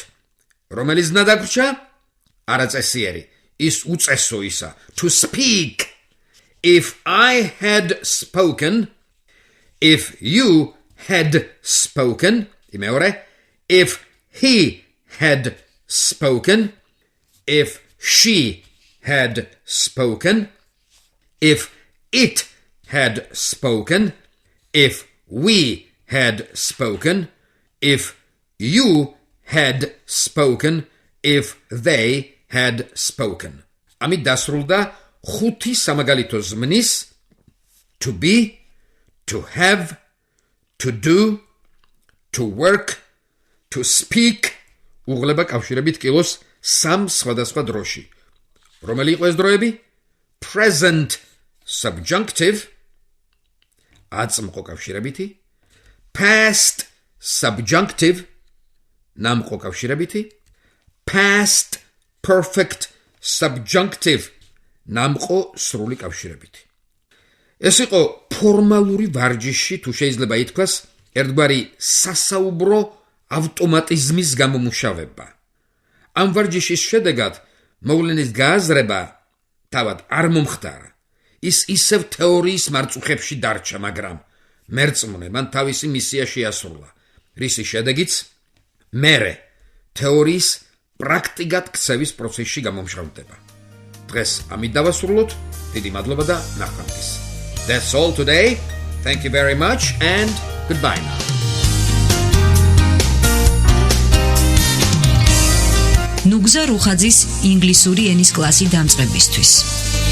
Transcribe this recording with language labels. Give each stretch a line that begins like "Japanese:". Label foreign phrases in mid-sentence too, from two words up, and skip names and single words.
Georgian: რომელი ზნა დაგვრჩა? არაწესიერი. ის უწესო ისა.
English: To speak. If I had spoken, if you had spoken, იმეორე, if he had spoken, if she had spoken, if it had spoken, if we had spoken, if you had spoken, if they had spoken.
Georgian: ამით დასრულდა 5 სამაგალითო ზმნის
English: to be, to have, to do, to work, to speak
Georgian: უღლება კავშირებით კილოს 3 სხვადასხვა დროში. რომელი იყო ეს დროები?
English: Present subjunctive
Georgian: აწმყო კავშირებითი,
English: past subjunctive
Georgian: ნამყო კავშირებითი,
English: past perfect subjunctive
Georgian: ნამყო სრული კავშირებითი. ეს იყო ფორმალური ვარჯიში, თუ შეიძლება ითქვას, ერთგვარი სასაუბრო ავტომატიზმის გამომუშავება. ამ ვარჯიშის შედეგად მოვლენის გააზრება თავად არ მომხდარა. ის ისევ თეორიის მარწუხებში დარჩა, მაგრამ მერწმუნე მან თავისი მისია შეასრულა, რისი შედეგიც მერე თეორიის პრაქტიკად ქცევის პროცესში გამომშრალდება. დღეს ამით დავასრულოთ. დიდი მადლობა და ნახვამდის.
English: That's all today. Thank you very much and goodbye now.
Georgian: ნუგზარ რუხაძის ინგლისური ენის კლასი დამწყებისთვის.